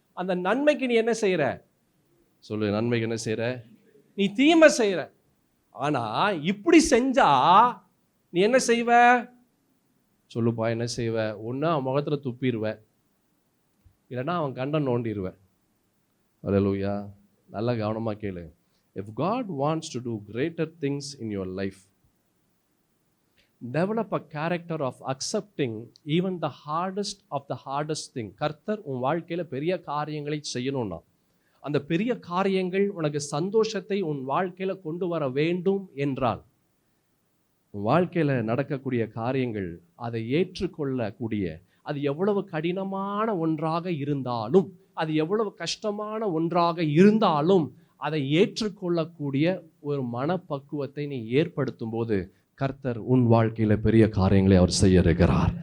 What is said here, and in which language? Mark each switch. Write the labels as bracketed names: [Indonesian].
[Tamil] அந்த நன்மைக்கு நீ என்ன செய்யற? சொல்லு, நன்மைக்கு என்ன செய்யற? நீ தீமை செய்யற. ஆனா இப்படி செஞ்சா நீ என்ன செய்வ? சொல்லுப்பா, என்ன செய்வ? ஒன்னா அவன் முகத்துல துப்பிடுவ, இல்லைன்னா அவன் கண்ணை நோண்டிடுவ. அல்லேலூயா. நல்ல கவனமா கேளு. [English] If God wants to do greater things in your life, develop a character of accepting even the hardest of the hardest thing. [Tamil] கர்த்தர் உன் வாழ்க்கையில பெரிய காரியங்களை செய்யணும்னா, அந்த பெரிய காரியங்கள் உனக்கு சந்தோஷத்தை உன் வாழ்க்கையில கொண்டு வர வேண்டும் என்றால், உன் வாழ்க்கையில நடக்கக்கூடிய காரியங்கள் அதை ஏற்றுக்கொள்ளக்கூடிய, அது எவ்வளவு கடினமான ஒன்றாக இருந்தாலும், அது எவ்வளவு கஷ்டமான ஒன்றாக இருந்தாலும் அதை ஏற்றுக்கொள்ளக்கூடிய ஒரு மனப்பக்குவத்தை நீ ஏற்படுத்தும் போது கர்த்தர் உன் வாழ்க்கையில பெரிய காரியங்களை அவர் செய்ய இருக்கிறார்.